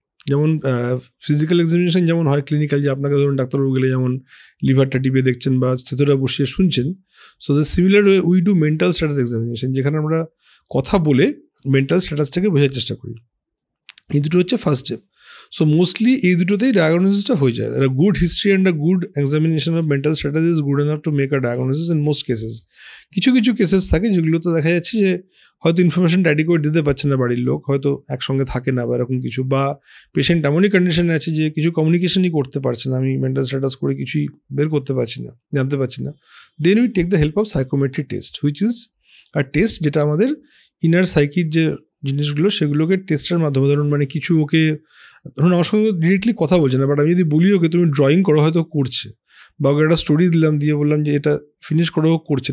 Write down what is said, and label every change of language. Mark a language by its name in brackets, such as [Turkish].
[Bangla] যেমন physical examination যেমন হয় ক্লিনিক্যাল, যে আপনাকে ধরুন ডাক্তারবাবু গেলে যেমন লিভারটা টিপে দেখছেন বা স্থিতটা বসিয়ে শুনছেন, so the similar way we do mental status examination, যেখানে আমরা কথা বলে মেন্টাল স্ট্যাটাসটাকে বোঝার চেষ্টা করি। এই দুটো হচ্ছে ফার্স্ট স্টেপ। সো মোস্টলি এই দুটোতেই ডায়াগনোসিসটা হয়ে যায়। [English] A good history and a good examination of mental status is good enough to make a diagnosis in most cases. [Bangla] কিছু কিছু কেসেস থাকে যেগুলোতে দেখা যাচ্ছে যে হয়তো ইনফরমেশনটা অ্যাডিকুয়েট দিতে পারছে না বাড়ির লোক, হয়তো একসঙ্গে থাকে না বা এরকম কিছু, বা পেশেন্ট এমনই কন্ডিশনে আছে যে কিছু কমিউনিকেশনই করতে পারছে না, আমি মেন্টাল স্ট্যাটাস করে কিছুই বের করতে পারছি না, জানতে পারছি না। Then we take the help of সাইকোমেট্রি test, which is a test যেটা আমাদের ইনার সাইকির যে জিনিসগুলো সেগুলোকে টেস্টের মাধ্যমে, ধরুন মানে কিছু ওকে ধরুন আমার সঙ্গে ডিরেক্টলি কথা বলছে না, বাট আমি যদি বলি ওকে তুমি ড্রয়িং করো, হয়তো করছে, বা ওকে একটা স্টোরি দিলাম দিয়ে বললাম যে এটা ফিনিশ করো, করছে।